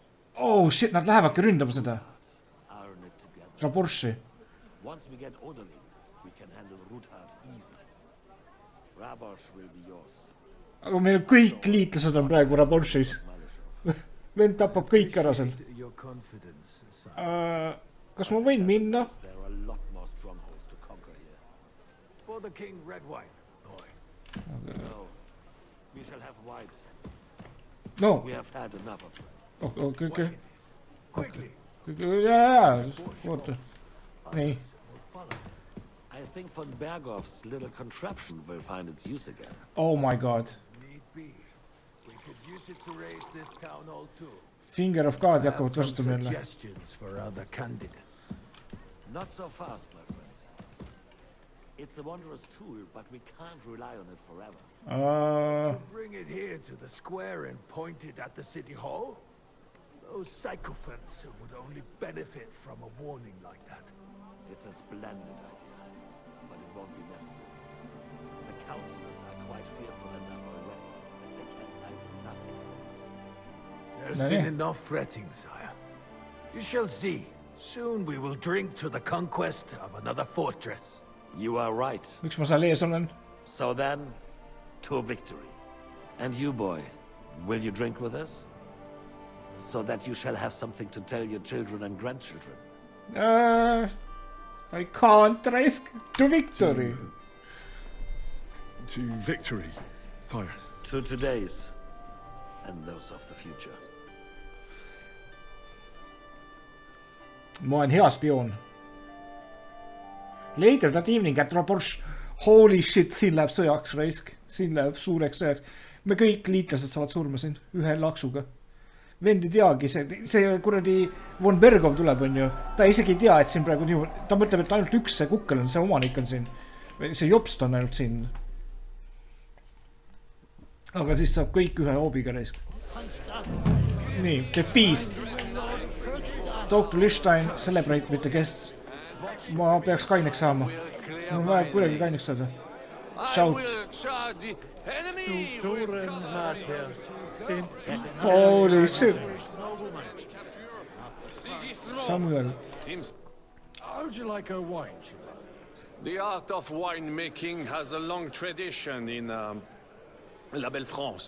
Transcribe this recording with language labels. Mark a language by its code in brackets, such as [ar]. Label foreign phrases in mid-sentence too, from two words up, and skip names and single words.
[en] Oh shit, [et] nad lähevadki ründama seda. Raborschi. [en] Once we get Oderlin, we can handle Ruthard easily. Raborsch will be yours. [et] Aga meil kõik liitlased on praegu Raborschis. Vend tapab kõik ära seal. Kas ma võin minna? [en] There are a lot more strongholds to conquer here. For the king, red wine. No, we shall have white. No. We have had enough of it. Okay. Quickly. [et] Jaa, oota. Nii. [en] I think Von Berghoff's little contraption will find its use again. Oh my god. Need be. We could use it to raise this town hall too. [et] Finger of God hakkavad kasutama jälle. [en] Suggestions for other candidates. Not so fast, my friend. It's a wondrous tool, but we can't rely on it forever. To bring it here to the square and point it at the city hall? Those sycophants would only benefit from a warning like that. It's a splendid idea, but it won't be necessary. The councillors are quite fearful enough already that they can hide nothing from us. There's been enough fretting, sire. You shall see. Soon we will drink to the conquest of another fortress. You are right. [et] Miks ma seal ees olen? [en] So then, to victory. And you, boy, will you drink with us? So that you shall have something to tell your children and grandchildren. I can't risk to victory. To victory, sire. To today's, and those of the future. [et] Ma olen hea spioon. [en] Later that evening at Raborsch. Holy shit, [et] siin läheb sõjaks raisk. Siin läheb suureks sõjaks. Me kõik liitlased saavad surma siin ühe laksuga. Vend ei teagi, see kuradi Von Berghoff tuleb, on ju. Ta isegi ei tea, et siin praegu nii... Ta mõtleb, et ainult üks see kukkel on, see omanik on siin. See jopst on ainult siin. Aga siis saab kõik ühe hoobiga raisk. Nii, [en] the feast. Talk to Lichtenstein, celebrate with the guests. [et] Ma peaks kaineks saama. Ma vaja kuidagi kaineks saada. [en] Shout. Holy shit. Samuel. How would you like a wine? The art of winemaking has a long tradition in La Belle France.